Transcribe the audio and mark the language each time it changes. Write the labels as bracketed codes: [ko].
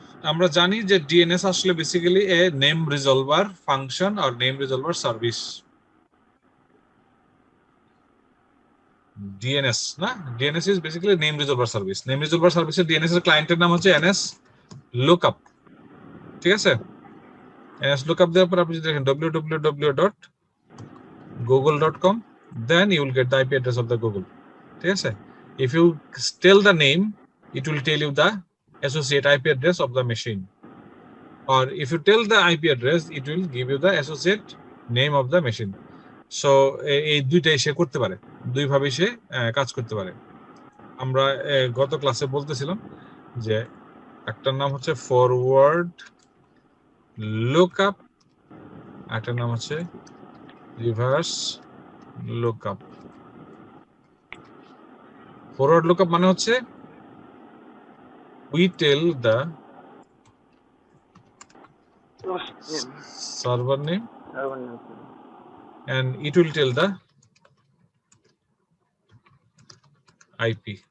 [bn] আমরা জানি যে ডিএনএস আসলে basically a name রিজলভার function আর name রিজলভার service. DNS না, [en] DNS is basically name resolver service. [bn] Name রিজলভার সার্ভিসের ডিএনএস এর ক্লায়েন্টের নাম হচ্ছে এনএস লুকআপ, ঠিক আছে। এনএস লুকআপ দেওয়ার পর আপনি যদি দেখেন [en] www.google.com, then you will get the IP address of the Google, [bn] ঠিক আছে। [en] If you tell the name, it will tell you the associate IP address of the machine, or if you tell the IP address, it will give you the associate name of the machine. [bn] So এই দুইটাই সে করতে পারে, দুই ভাবে সে কাজ করতে পারে। আমরা গত ক্লাসে বলতেছিলাম যে একটার নাম হচ্ছে ফরওয়ার্ড লুকআপ, একটার নাম হচ্ছে রিভার্স লুকআপ। ফরওয়ার্ড লুকআপ মানে হচ্ছে [en] we tell the server name and it will tell the IP.